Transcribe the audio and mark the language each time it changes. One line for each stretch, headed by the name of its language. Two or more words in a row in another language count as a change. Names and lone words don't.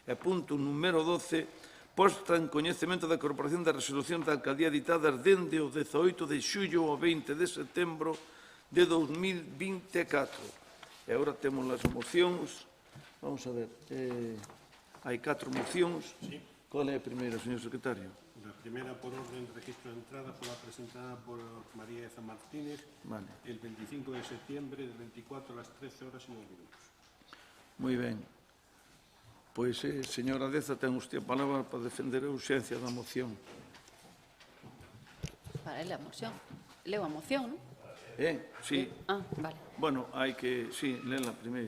Galician: E punto número 12, posta en coñecemento da Corporación da Resolución da Alcaldía ditadas dende o 18 de xullo ao 20 de setembro de 2024. E agora temos as mocións. Vamos a ver. Hai 4 mocións. Sí. Qual é a primeira, señor secretario?
Spanish: La primera, por orden de registro de entrada, fue la presentada por María Eza Martínez Vale. el 25 de septiembre del 24 a las 13 horas y 9 minutos.
Galician: Moi ben. Pois, señora Deza, ten usted a palabra para defender a urxencia da moción. Para ler a moción. Leo a moción, non? Sí. Ah, vale. Bueno, hai que, sí, lela primeiro.